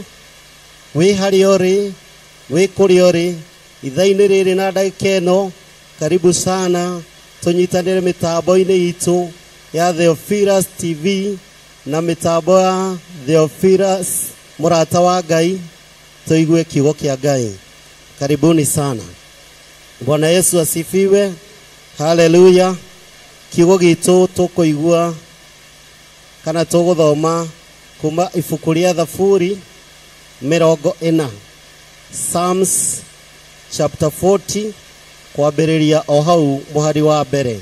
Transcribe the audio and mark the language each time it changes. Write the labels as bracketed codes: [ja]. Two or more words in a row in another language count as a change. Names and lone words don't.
[ki] Wĩ harĩa ũrĩ, wĩ kũrĩa ũrĩ, ithaa-inĩ rĩrĩ na ndagĩka ĩno, [sw] karibu sana [ki] tũnyitanĩre mĩtambo-inĩ itũ ya Theophilus TV na mĩtambo ya Theophilus mũrata wa Ngai, tũigue kiugo kĩa Ngai. [sw] Karibuni sana. Bwana Yesu asifiwe. Hallelujah. [ki] Kiugo gitũ tũkũigua kana tũgũthoma kuma ibuku rĩa Thaburi 40, [en] Psalms chapter 40 [ki] kwambĩrĩria o hau mũhari wa mbere.